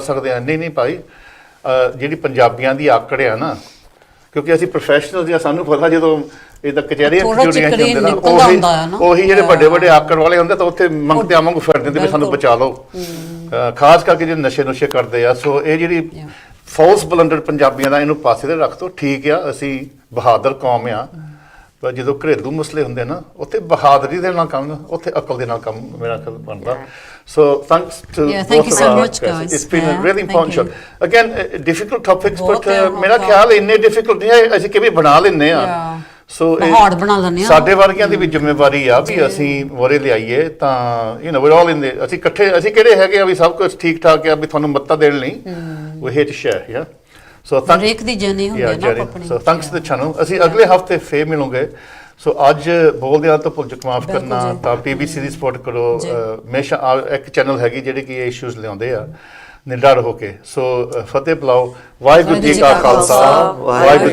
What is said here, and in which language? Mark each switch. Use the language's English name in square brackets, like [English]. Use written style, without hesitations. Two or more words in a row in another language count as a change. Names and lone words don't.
[Punjabi] ਸਕਦੇ ਹਾਂ ਨਹੀਂ ਭਾਈ ਜਿਹੜੀ ਪੰਜਾਬੀਆਂ ਦੀ ਆਕੜ ਆ ਨਾ ਕਿਉਂਕਿ ਅਸੀਂ ਪ੍ਰੋਫੈਸ਼ਨਲ ਜਾਂ ਸਾਨੂੰ ਪਤਾ ਜਦੋਂ ਇਹਦਾ ਕਚਹਿਰੀਆਂ ਕਚੂਰੀਆਂ ਹੁੰਦੇ ਨਾ ਉਹੀ ਜਿਹੜੇ ਵੱਡੇ ਆਕੜ ਵਾਲੇ ਹੁੰਦੇ ਤਾਂ ਉੱਥੇ ਮੰਗਤਿਆਂ ਵਾਂਗੂ ਫਿਰ ਦਿੰਦੇ ਵੀ ਸਾਨੂੰ ਬਚਾ ਲਓ ਖਾਸ ਕਰਕੇ ਜਿਹੜੇ ਨਸ਼ੇ ਕਰਦੇ ਆ ਸੋ ਇਹ ਜਿਹੜੀ [English] false blunder [Punjabi] ਪੰਜਾਬੀਆਂ ਦਾ ਇਹਨੂੰ ਪਾਸੇ ਤੇ ਰੱਖ ਦੋ ਠੀਕ ਆ ਅਸੀਂ ਬਹਾਦਰ ਕੌਮ ਆ ਪਰ ਜਦੋਂ ਘਰੇਲੂ ਮਸਲੇ ਹੁੰਦੇ ਨਾ ਉੱਥੇ ਬਹਾਦਰੀ ਦੇ ਨਾਲ ਕੰਮ, ਉੱਥੇ ਅਕਲ ਦੇ ਨਾਲ ਕੰਮ ਮੇਰਾ ਖਿਆਲ ਬਣਦਾ। [English] So thanks to thank you both so of our much, guests. guys. It's been a Yeah, really important show. thank Again, difficult topics, but [Punjabi] ਮੇਰਾ ਬਹੁਤ ਖਿਆਲ ਇੰਨੇ difficult ਨਹੀਂ ਹੈ, ਅਸੀਂ ਕਿਵੇਂ ਬਣਾ ਲੈਂਦੇ ਆ। ਸੋ ਹਾਰਡ ਬਣਾ ਲੈਂਦੇ ਆ। ਸਾਡੇ ਵਰਗਿਆਂ ਦੀ ਵੀ ਜ਼ਿੰਮੇਵਾਰੀ ਆ ਵੀ ਅਸੀਂ ਮੋਰੇ ਲਿਆਈਏ ਤਾਂ [English] we're all in the, [Punjabi] ਅਸੀਂ ਇਕੱਠੇ, ਅਸੀਂ ਕਿਹੜੇ ਹੈਗੇ ਆ ਵੀ ਸਭ ਕੁਝ ਠੀਕ ਠਾਕ ਆ ਵੀ ਤੁਹਾਨੂੰ ਮੱਤਾ ਦੇਣ ਲਈ [English] we here to share, yeah. [Punjabi] So ਹਰੇਕ ਦੀ ਜਰਨੀ ਹੁੰਦੀ ਹੈ ਨਾ ਆਪਣੀ। [English] So thanks to the channel. [Punjabi] ਅਸੀਂ ਅਗਲੇ ਹਫਤੇ ਫੇਰ ਮਿਲਾਂਗੇ। ਸੋ ਅੱਜ ਬੋਲਦੇ ਆ ਤਾਂ ਭੁੱਲ ਚੁੱਕ ਮਾਫ ਕਰਨਾ, ਤਾਂ PBC ਦੀ ਸਪੋਰਟ ਕਰੋ। ਹਮੇਸ਼ਾ ਇੱਕ ਚੈਨਲ ਹੈਗੀ ਜਿਹੜੇ ਕਿ ਇਹ ਇਸ਼ੂਜ਼ ਲਿਆਉਂਦੇ ਆ ਨਿਡਰ ਹੋ ਕੇ। ਸੋ ਫਤਿਹ ਬੁਲਾਓ। ਵਾਹਿਗੁਰੂ ਜੀ ਕਾ ਖਾਲਸਾ, ਵਾਹਿਗੁਰੂ